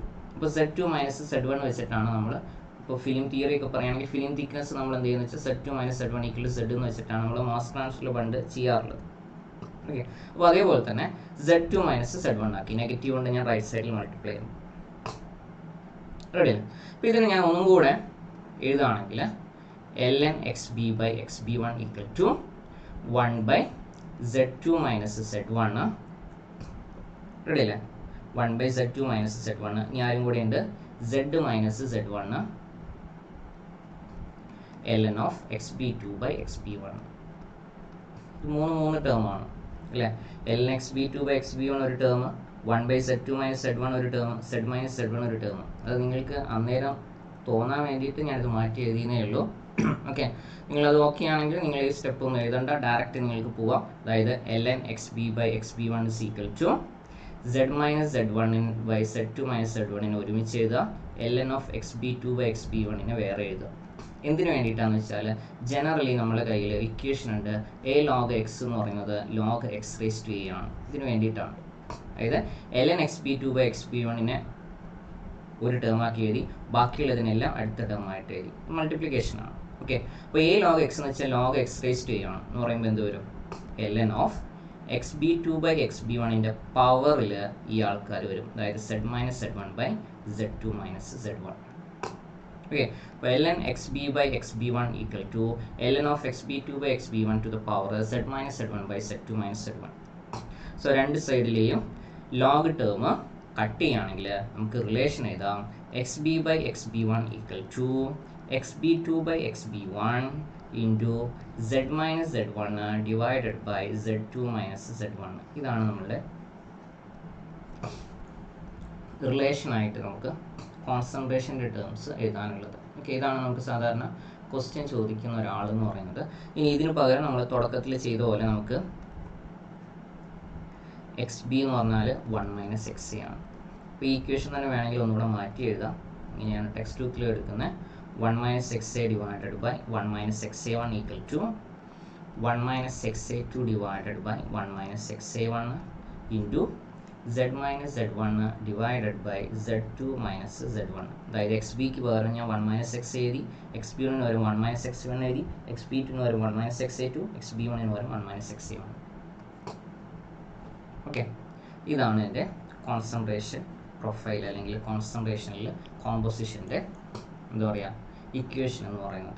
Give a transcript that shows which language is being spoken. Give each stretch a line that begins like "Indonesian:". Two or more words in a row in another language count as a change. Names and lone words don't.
Malayalam: അപ്പോൾ z2 - z1 വെച്ചിട്ടാണ് നമ്മൾ ഇപ്പോൾ
English: film theory
Malayalam: ഒക്കെ പറയുകയാണെങ്കിൽ
English: film thickness
Malayalam: നമ്മൾ എന്ത് ചെയ്യുന്നത് വെച്ചാൽ z2 - z1 = z എന്ന് വെച്ചിട്ടാണ് നമ്മൾ
English: mass transfer
Malayalam: പണ്ട് ചെയ്യാറുള്ളത്. ഓക്കെ, അപ്പോൾ അതേപോലെ തന്നെ z2 - z1 ആക്കി, നെഗറ്റീവ് കൊണ്ട് ഞാൻ
English: right side
Malayalam: മൾട്ടിപ്ലൈ ചെയ്യുന്നു. റെഡിയല്ലേ? അപ്പോൾ ഇതിന് ഞാൻ ഒന്നും കൂടെ എഴുതുകയാണെങ്കിൽ ln xb/xb1 = 1/z2 - z1. റെഡിയല്ലേ? 1/z2 - z1. ഇനി ആരും കൂടെ ഉണ്ട്,
English: z - z1 ln of xb2/xb1.
Malayalam: ഇത് മൂന്ന് ടേമാണ് അല്ലേ? ln xb2/xb1 ഒരു ടേം, 1/z2 - z1 ഒരു ടേം, z - z1 ഒരു ടേം. അത് നിങ്ങൾക്ക് അന്നേരം തോന്നാൻ വേണ്ടിയിട്ട് ഞാനിത് മാറ്റി എഴുതിയേ ഉള്ളൂ. ഓക്കെ, നിങ്ങളത് ഓക്കെ ആണെങ്കിൽ നിങ്ങൾ ഈ സ്റ്റെപ്പ് ഒന്നും എഴുതണ്ട, ഡയറക്റ്റ് നിങ്ങൾക്ക് പോവാം. അതായത് ln xb/xb1 = z - z1/z2 - z1 ഒരുമിച്ച് എഴുതുക,
English: ln of xb2/xb1
Malayalam: വേറെ എഴുതുക. എന്തിനു വേണ്ടിയിട്ടാണെന്ന് വെച്ചാൽ ജനറലി നമ്മുടെ കയ്യിൽ ഇക്വേഷൻ ഉണ്ട്
English: a log x
Malayalam: എന്ന് പറയുന്നത് log x⁴a ആണ്. ഇതിന് വേണ്ടിയിട്ടാണ്. അതായത് ln xb2/xb1 ഒരു ടേം ആക്കി എഴുതി, ബാക്കിയുള്ളതിനെല്ലാം അടുത്ത ടേം ആയിട്ട് എഴുതി, മൾട്ടിപ്ലിക്കേഷൻ ആണ്. ഓക്കെ, അപ്പോൾ
English: a log x
Malayalam: എന്ന് വെച്ചാൽ log x⁴a ആണ് എന്ന് പറയുമ്പോൾ എന്ത് വരും,
English: ln of xb2/xb1
Malayalam: പവറിൽ ഈ ആൾക്കാർ വരും, അതായത് z - z1/z2 - z1. ഓക്കെ, അപ്പോൾ
English: ln xb/xb1 = ln of xb2/xb1 to the power z - z1/z2 - z1.
Malayalam: സോ രണ്ട് സൈഡിലെയും
English: log term
Malayalam: കട്ട് ചെയ്യുകയാണെങ്കിൽ നമുക്ക് റിലേഷൻ എഴുതാം,
English: xb/xb1 = xb2/xb1 into z - z1 divided by z2 - z1.
Malayalam: ഇതാണ് നമ്മളുടെ റിലേഷൻ ആയിട്ട് നമുക്ക് കോൺസെൻട്രേഷൻ്റെ ടേംസ് എഴുതാനുള്ളത്. ഓക്കെ, ഇതാണ് നമുക്ക് സാധാരണ ക്വസ്റ്റ്യൻ ചോദിക്കുന്ന ഒരാളെന്ന് പറയുന്നത്. ഇനി ഇതിന് പകരം നമ്മൾ തുടക്കത്തിൽ ചെയ്ത പോലെ നമുക്ക് xb എന്ന് പറഞ്ഞാൽ 1 - xa ആണ്. അപ്പോൾ ഈ ഇക്വേഷൻ തന്നെ വേണമെങ്കിൽ ഒന്നുകൂടെ മാറ്റി എഴുതാം. ഇങ്ങനെയാണ് ടെക്സ്റ്റ് ബുക്കിൽ എടുക്കുന്നത്, 1 -
English: xa divided by 1 - xa1 = 1 - xa2 divided by 1 - xa1 into z - z1 divided by z2 - z1.
Malayalam: അതായത് xbക്ക് പകരം ഞാൻ 1 - xa എഴുതി, xb1 പകരം 1 - xa1 എഴുതി, xb2 പകരം 1 - xa2, xb1 പകരം 1 - xa1. ഓക്കെ, ഇതാണ് എൻ്റെ
English: concentration profile
Malayalam: അല്ലെങ്കിൽ കോൺസെൻട്രേഷനിൽ കോമ്പോസിഷൻ്റെ എന്താ പറയുക ഇക്വേഷൻ എന്ന് പറയുന്നത്.